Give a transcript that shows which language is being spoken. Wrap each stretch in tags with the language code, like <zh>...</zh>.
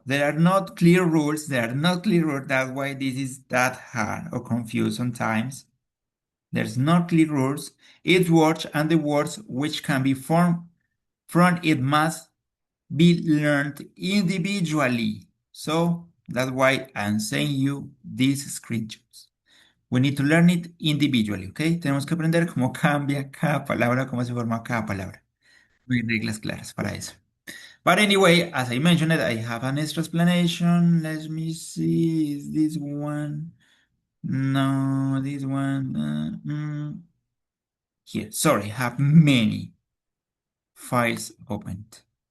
<en>There are not clear rules. There are not clear rules. That's why this is that hard or confused sometimes. There's not clear rules. Each word and the words which can be formed from it must be learned individually. So that's why I'm saying you these screenshots. We need to learn it individually, ¿ok?</en> <es>Tenemos que aprender cómo cambia cada palabra, cómo se forma cada palabra. No hay reglas claras para eso.</es> <en>But anyway, as I mentioned, I have an extra explanation. Let me see, is this one? No, this one. Here, sorry, I have many files opened.</en>